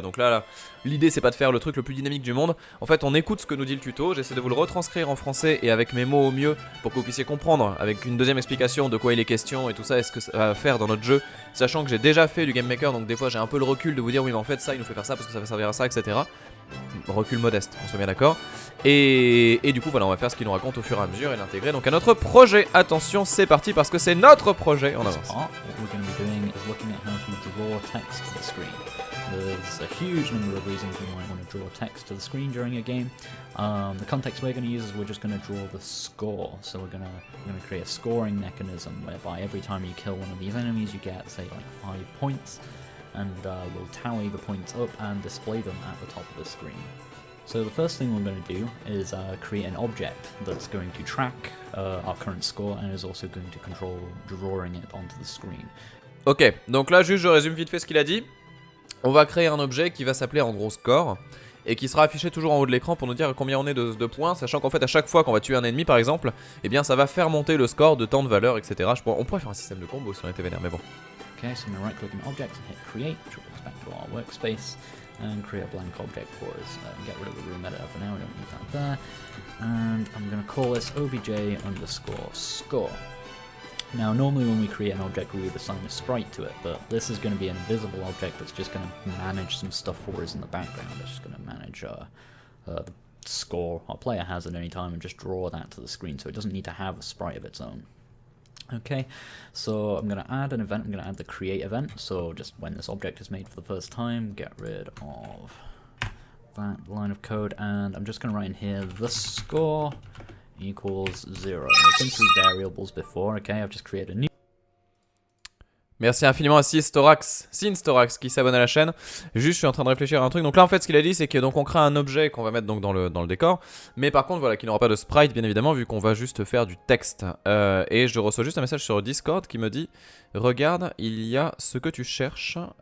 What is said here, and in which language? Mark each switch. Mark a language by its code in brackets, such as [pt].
[fr] Donc là l'idée c'est pas de faire le truc le plus dynamique du monde. En fait on écoute ce que nous dit le tuto, j'essaie de vous le retranscrire en français et avec mes mots au mieux pour que vous puissiez comprendre avec une deuxième explication de quoi il est question et tout ça, et ce que ça va faire dans notre jeu. Sachant que j'ai déjà fait du game maker, donc des fois j'ai un peu le recul de vous dire oui mais en fait ça il nous fait faire ça parce que ça va servir à ça, etc. Recul modeste, on soit bien d'accord. Et du coup voilà, on va faire ce qu'il nous raconte au fur et à mesure et l'intégrer donc à notre projet. Attention, c'est parti parce que c'est notre projet. On avance. [en] What we're going to be doing is looking at how to draw text to the screen. There's a huge number of reasons we might want to draw text to the screen during a game. The context we're going to use is we're just going to draw the score. So we're going to create a scoring mechanism whereby every time you kill one of these enemies, you get say like 5 points, and we'll tally the points up and display them at the top of the screen. So the first thing we're going to do is create an object that's going to track our current score and is also going to control drawing it onto the screen. [fr] Ok, donc là juste je résume vite fait ce qu'il a dit. On va créer un objet qui va s'appeler en gros score et qui sera affiché toujours en haut de l'écran pour nous dire combien on est de points, sachant qu'en fait à chaque fois qu'on va tuer un ennemi par exemple, eh bien ça va faire monter le score de tant de valeurs, etc. On pourrait faire un système de combo si on était vénère, mais bon. [en] Okay, so I'm going to right click on object and hit create, which will go back to our workspace, and create a blank object for us. Get rid of the room editor for now, we don't need that there. And I'm going to call this obj underscore score. Now normally when we create an object we would assign a sprite to it, but this is going to be an invisible object that's just going to manage some stuff for us in the background. It's just going to manage the score our player has at any time and just draw that to the screen, so it doesn't need to have a sprite of its own. Okay, so I'm going to add an event, I'm going to add the create event, so just when this object is made for the first time, get rid of that line of code, and I'm just going to write in here, the score equals 0. I've been through variables before, okay, I've just created a new... [fr] Merci infiniment à Sinstorax qui s'abonne à la chaîne. Juste, je suis en train de réfléchir à un truc. Donc là, en fait, ce qu'il a dit, c'est que donc on crée un objet qu'on va mettre donc dans le décor, mais par contre, voilà, qu'il n'aura pas de sprite, bien évidemment, vu qu'on va juste faire du texte. Et je reçois juste un message sur Discord qui me dit, regarde, il y a ce que tu cherches.